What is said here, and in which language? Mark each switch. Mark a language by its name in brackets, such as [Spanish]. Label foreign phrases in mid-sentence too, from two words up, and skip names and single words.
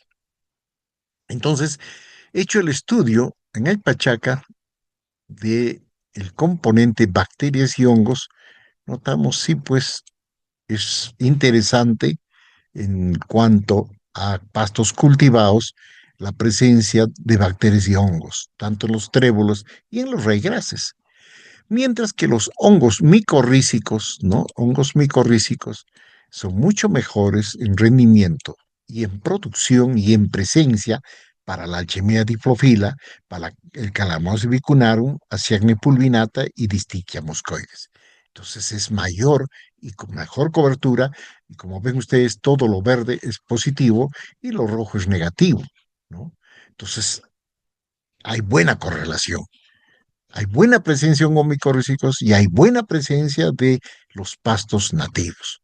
[Spanish] Entonces, hecho el estudio en el Pachaca de el componente bacterias y hongos, notamos sí, pues es interesante en cuanto a pastos cultivados la presencia de bacterias y hongos, tanto en los trébolos y en los raigrases. Mientras que los hongos micorrízicos, ¿no? Hongos micorrízicos son mucho mejores en rendimiento y en producción y en presencia para la Alchemia diplophila, para el Calamus bicunarum, Asiagne pulvinata y Distichia moscoides. Entonces es mayor y con mejor cobertura, y como ven ustedes, todo lo verde es positivo y lo rojo es negativo, ¿no? Entonces hay buena correlación. Hay buena presencia de hongos micorrízicos y hay buena presencia de los pastos nativos.